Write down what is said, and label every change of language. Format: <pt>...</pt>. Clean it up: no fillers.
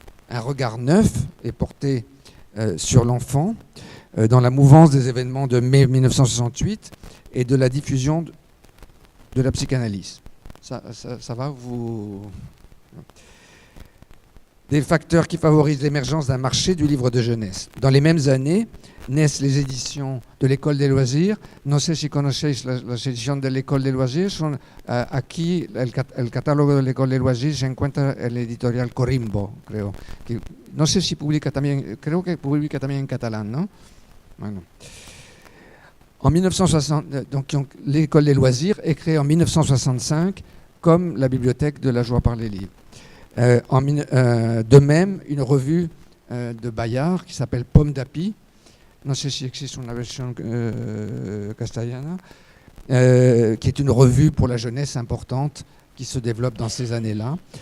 <fr>Un regard neuf est porté sur l'enfant dans la mouvance des événements de mai 1968 et de la diffusion de la psychanalyse. Ça va vous... Des facteurs qui favorisent l'émergence d'un marché du livre de jeunesse. Dans les mêmes années, naissent les éditions de l'École des loisirs.</fr> <es>No sé si conocéis las ediciones de l'École des loisirs. Aquí el catálogo de l'École des loisirs se encuentra el editorial Corimbo, creo. No sé si publica también, creo que publica también en catalán, ¿no? Bueno.</es> <fr>En 1960, donc l'École des loisirs est créée en 1965 comme la bibliothèque de la joie par les livres. De même, une revue de Bayard qui s'appelle Pomme d'Api,</fr> <es>no sé si existe una versión castellana,</es> <fr>qui est une revue pour la jeunesse importante qui se développe dans ces années-là.</fr>